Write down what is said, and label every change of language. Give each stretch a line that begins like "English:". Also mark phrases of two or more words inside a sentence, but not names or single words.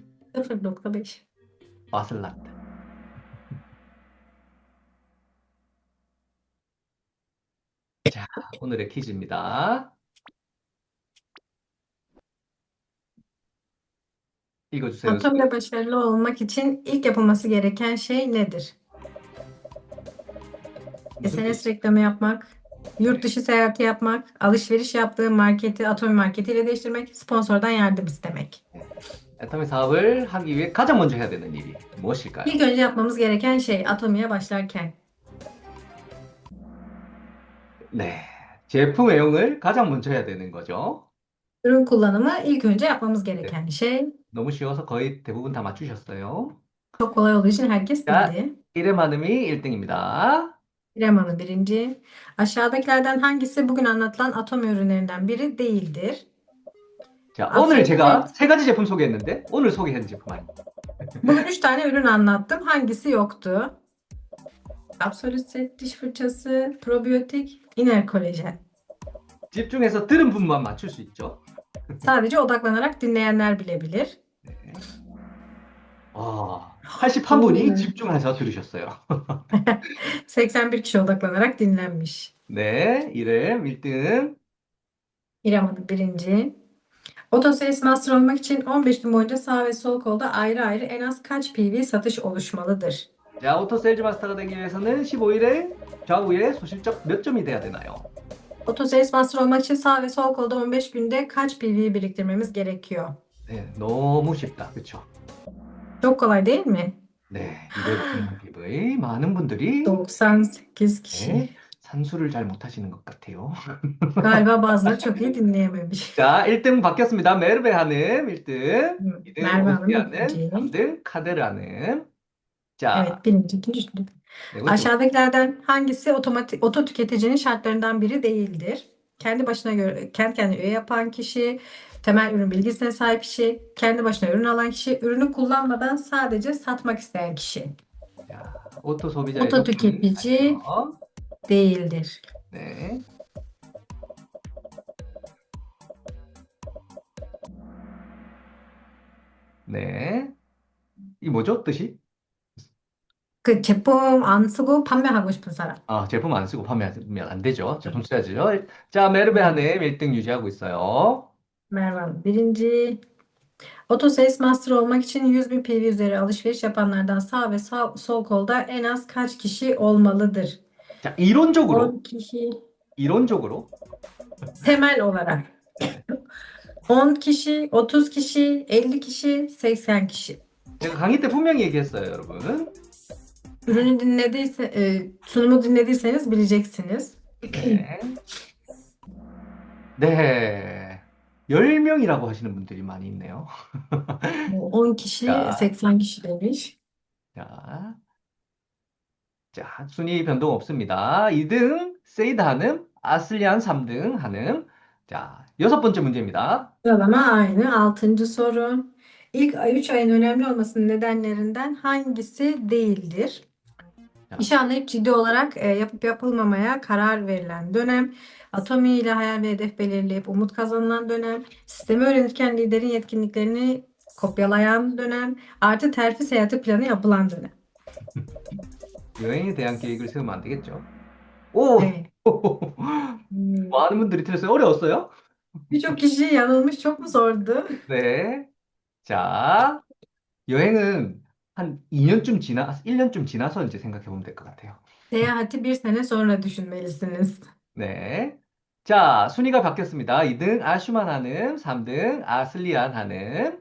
Korean: 0.5. 왔을란다. 자, 오늘의 퀴즈입니다. 읽어주세요.
Turkish: Atomda başarılı olmak için ilk yapılması gereken şey nedir? SNS reklamı yapmak, yurt dışı seyahati yapmak, alışveriş yaptığı marketi Atomi marketiyle değiştirmek, sponsordan yardım istemek.
Korean: 애터미 사업을 하기 위해 가장 먼저 해야 되는 일이 무엇일까요?
Turkish: İlk önce yapmamız gereken şey Atomi'ye başlarken.
Korean: 네, 제품 애용을 가장 먼저 해야 되는 거죠.
Turkish: ürün kullanımı ilk önce yapmamız
Korean: 네,
Turkish: gereken şey.
Korean: 너무 쉬워서 거의 대부분 다 맞추셨어요.
Turkish: Çok kolay olduğu için herkes
Korean: 자,
Turkish: bildi.
Korean: 이름 한음이 1등입니다.
Turkish: İrem Hanım birinci. Aşağıdakilerden hangisi bugün anlatılan atom ürünlerinden biri değildir?
Korean: 자, 오늘
Turkish: Absolute
Korean: 제가
Turkish: Zeyt.
Korean: 세 가지 제품 소개했는데 오늘 소개한 제품 아닙니다.
Turkish: Bugün 3 tane ürün anlattım. Hangisi yoktu? Absolute Zeyt diş fırçası, probiyotik, iner kolajen.
Korean: 집중해서 들은 분만 맞출 수 있죠.
Turkish: Sadece odaklanarak dinleyenler bilebilir.
Korean: 네. 81분이 Oo. 집중해서 들으셨어요.
Turkish: 81 kişi odaklanarak dinlenmiş.
Korean: 네, 이름 1등.
Turkish: İrem Hanım birinci. Otosales Master olmak için 15 gün boyunca sağ ve sol kolda ayrı ayrı en az kaç PV satış oluşmalıdır?
Korean: 자, 오토 세일즈 마스터가 되기 위해서는 15일에 좌우에 소실적 몇 점이 돼야 되나요?
Turkish: Otosales Master olmak için sağ ve sol kolda 15 günde kaç PV biriktirmemiz gerekiyor?
Korean: 네, 너무 쉽다. 그렇죠?
Turkish: Çok kolay değil mi?
Korean: 네, 200 많은 분들이
Turkish: 98 kişi.
Korean: 네, 산수를 잘 못하시는 것 같아요.
Turkish: Galiba bazıları çok iyi dinleyememiş.
Korean: 자, 1등 바뀌었습니다. 메르베 한음 1등, 2등
Turkish: Merve Hanım
Korean: 오스티 한음,
Turkish: ikinci.
Korean: 3등 카데르 한음. 자,
Turkish: Evet, birinci, ikinci, üçüncü.
Korean: 네,
Turkish: Aşağıdakilerden hangisi oto tüketicinin şartlarından biri değildir? Kendi başına göre, kendi kendine üye yapan kişi, temel ürün bilgisine sahip kişi, kendi başına ürün alan kişi, ürünü kullanmadan sadece satmak isteyen kişi.
Korean: 자, 오토 소비자의
Turkish: Oto
Korean: 조건은
Turkish: tüketici
Korean: 아시죠?
Turkish: değildir.
Korean: 네. 네. 이 뭐죠? 뜻이? 그 제품 안 쓰고 판매하고 싶은 사람. 제품 안 쓰고 판매하면 안 되죠. 제품 써야죠. 자, 메르베 네. 한음 1등 유지하고 있어요.
Turkish: Merve Hanım birinci. Otosales Master olmak için 100.000 PV üzeri alışveriş yapanlardan sağ ve sol kolda en az kaç kişi olmalıdır?
Korean: 자, 이론적으로,
Turkish: 10 kişi.
Korean: 이론적으로.
Turkish: Temel olarak.
Korean: 네.
Turkish: 10 kişi, 30 kişi, 50 kişi, 80 kişi.
Korean: 제가 강의 때 분명히 얘기했어요, 여러분.
Turkish: Ürünü sunumu dinlediyseniz bileceksiniz.
Korean: 네. 네. 10명이라고 하시는 분들이 많이 있네요.
Turkish: 10 kişi,
Korean: 자,
Turkish: 80 kişi demiş.
Korean: 자, 자, 순위 변동 없습니다. 2등 세이드 한음, 아슬리안 3등 한음. 자, 여섯 번째 문제입니다.
Turkish: Sıralama aynı. 6. soru. İlk 3 ayın önemli olmasının nedenlerinden hangisi değildir?
Korean: 자,
Turkish: İşi anlayıp ciddi olarak yapıp yapılmamaya karar verilen dönem, atomiyle hayal ve hedef belirleyip umut kazanılan dönem, sistemi öğrenirken liderin yetkinliklerini kopyalayan dönem, artı terfi seyahati planı yapılan dönem.
Korean: 여행에 대한 계획을 세우면 안 되겠죠. 오!
Turkish: Evet.
Korean: 많은 분들이 틀렸어요. 어려웠어요?
Turkish: Birçok kişi yanılmış. Çok mu zordu?
Korean: 네. 자, 여행은 한 1년쯤 지나서 이제 생각해 보면 될 것 같아요.
Turkish: Seyahati bir sene sonra düşünmelisiniz.
Korean: 네. 자, 순위가 바뀌었습니다. 2등 아슈만 한음, 3등 아슬리안 한음.